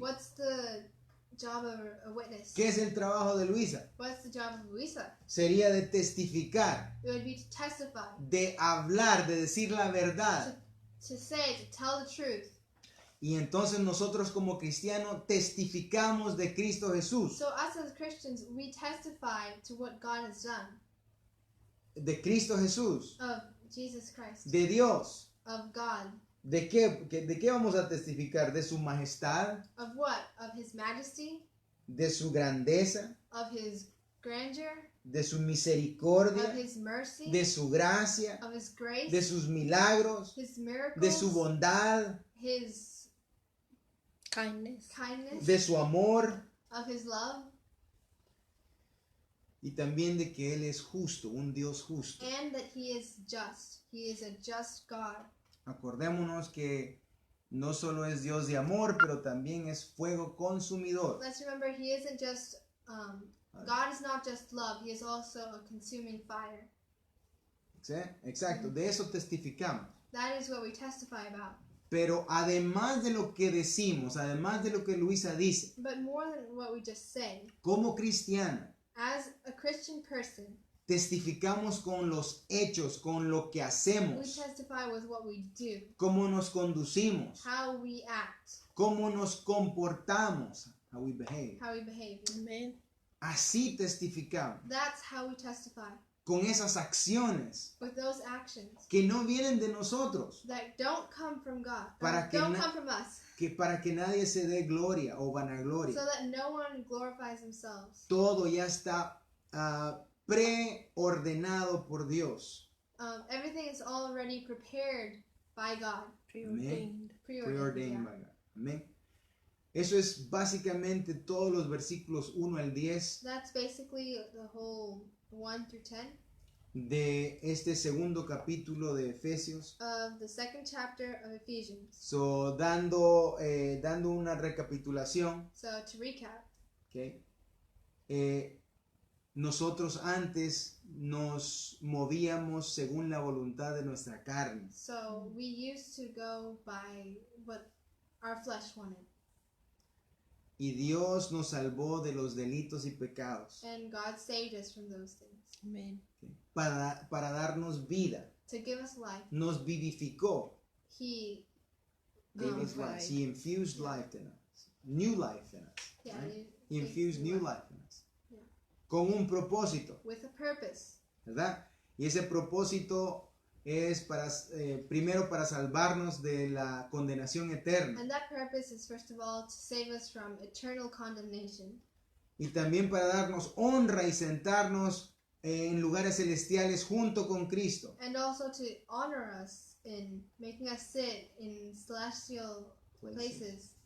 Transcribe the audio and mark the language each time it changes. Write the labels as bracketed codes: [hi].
[en] What's the job of a witness? [es] ¿Qué es el trabajo de Luisa? [en] What's the job of Luisa? [es] Sería de testificar, [en] It would be to testify, [es] de hablar, de decir la verdad. [en] to say, to tell the truth. [es] Y entonces nosotros como cristianos testificamos de Cristo Jesús, [en] So us as Christians, we testify to what God has done, [es] de Cristo Jesús, [en] of Jesus Christ, [es] de Dios. [en] of God. [es] ¿De qué vamos a testificar? De su majestad, [en] Of what? Of His majesty, [es] de su grandeza, [en] of His grandeur, [es] de su [en] of [es] misericordia, [en] His mercy, [es] de su gracia, [en] of His grace, [es] de sus milagros, [en] His miracles, [es] de su bondad, [en] His Kindness. kindness, [es] de su amor [en] of His love, [es] y también de que Él es justo, un Dios justo. [en] and that He is just. He is a just God. [es] Acordémonos que no solo es Dios de amor, pero también es fuego consumidor. [en] Let's remember, He isn't just, God is not just love, He is also a consuming fire. [es] ¿Sí? Exacto, de eso testificamos. [en] That is what we testify about. [es] Pero además de lo que decimos, además de lo que Luisa dice, [en] But more than what we just say, [es] como cristiana, [en] as a Christian person, [es] testificamos con los hechos, con lo que [en] we [es] hacemos, [en] testify with what we do, [es] cómo nos conducimos, [en] how we act, [es] cómo nos comportamos, [en] how we behave. how we behave. Amen. [es] Así testificamos, [en] That's how we testify, [es] con esas acciones [en] with those actions [es] que no vienen de nosotros, [en] that don't come from God, [es] Para que [en] don't na- come from us, [es] que para que nadie se dé gloria o vanagloria. [en] so that no one glorifies themselves. [es] Todo ya está preordenado por Dios. [en] Everything is already prepared by God, Preordained. Preordained by God. Amén. [es] Eso es básicamente todos los versículos 1 al 10 [en] That's basically the whole 1 through 10 [es] de este segundo capítulo de Efesios. [en] of the second chapter of Ephesians. [es] So, dando una recapitulación, [en] So to recap, ¿ok? [es] Nosotros antes nos movíamos según la voluntad de nuestra carne. [en] so we used to go by what our flesh wanted, [es] Y Dios nos salvó de los delitos y pecados, [en] and God saved us from those things Amen. [es] ¿ok? Para darnos vida. [en] to give us life. [es] Nos vivificó. [en] He, Gave us right. life. He infused life in us. New life in us. yeah, right? he He infused new life in us. Yeah. [es] Con un propósito, [en] with a purpose, [es] ¿verdad? Y ese propósito es primero para salvarnos de la condenación eterna [en] and that purpose is first of all to save us from eternal condemnation, [es] y también para darnos honra y sentarnos en lugares celestiales junto con Cristo. [en] and also to honor us in making us sit in celestial places